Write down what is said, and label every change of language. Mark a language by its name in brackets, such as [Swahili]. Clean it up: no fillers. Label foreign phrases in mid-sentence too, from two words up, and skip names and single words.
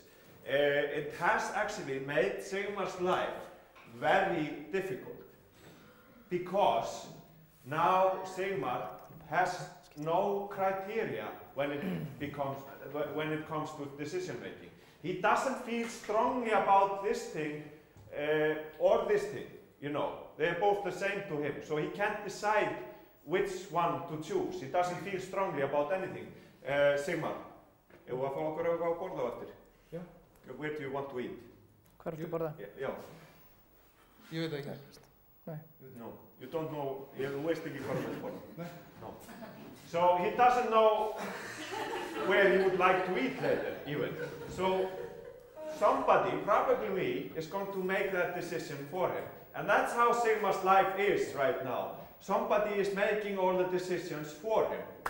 [English] It has actually made Sigmar's life very difficult because now Sigmar has no criteria when it comes to decision making. He doesn't feel strongly about this thing or this thing. You know, they're both the same to him, so he can't decide which one to choose. He doesn't feel strongly about anything. Sigmar, [Icelandic] ef við að fá okkur að borða á eftir? Já. [English] Where do you want to eat? [Icelandic] Hvar ertu að borða? Já. Ég veit það ekki. Nei. [English] No, you don't know, [Icelandic] þú veist ekki hvað þú vilt borða? Nei. [English] No. So he doesn't know where he would like to eat later, even. So somebody, probably me, is going to make that decision for him. And that's how Sigmar's life is right now. Somebody is making all the decisions for him.